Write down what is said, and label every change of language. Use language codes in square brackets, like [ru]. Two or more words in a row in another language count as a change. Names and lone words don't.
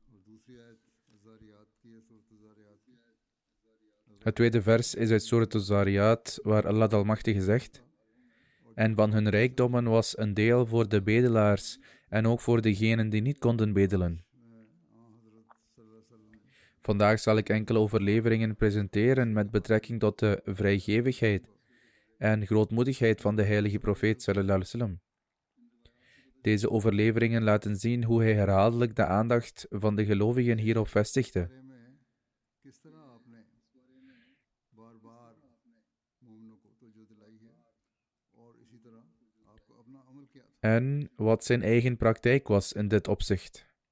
[nl] Het tweede vers is uit Surat al-Zariyat, waar Allah de Almachtige zegt: en van hun rijkdommen was een deel voor de bedelaars en ook voor degenen die niet konden bedelen. Vandaag zal ik enkele overleveringen presenteren met betrekking tot de vrijgevigheid en grootmoedigheid van de heilige profeet [ar] صلى الله عليه وسلم. [nl] Deze overleveringen laten zien hoe hij herhaaldelijk de aandacht van de gelovigen hierop vestigde. En wat zijn eigen praktijk was in dit opzicht.